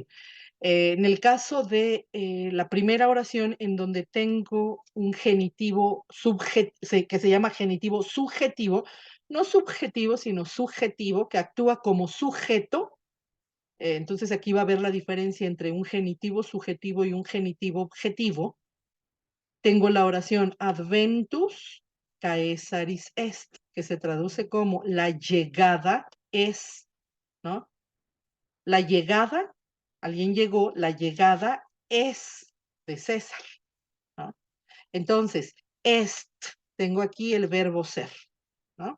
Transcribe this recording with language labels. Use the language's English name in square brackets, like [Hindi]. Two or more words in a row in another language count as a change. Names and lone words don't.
[Spanish] En el caso de la primera oración, en donde tengo un genitivo que se llama genitivo subjetivo, no subjetivo, sino subjetivo, que actúa como sujeto. Entonces aquí va a haber la diferencia entre un genitivo subjetivo y un genitivo objetivo. Tengo la oración [Latin] adventus caesaris est, [Spanish] que se traduce como la llegada es, ¿no? La llegada, alguien llegó, la llegada es de César, ¿no? Entonces, est, tengo aquí el verbo ser, ¿no?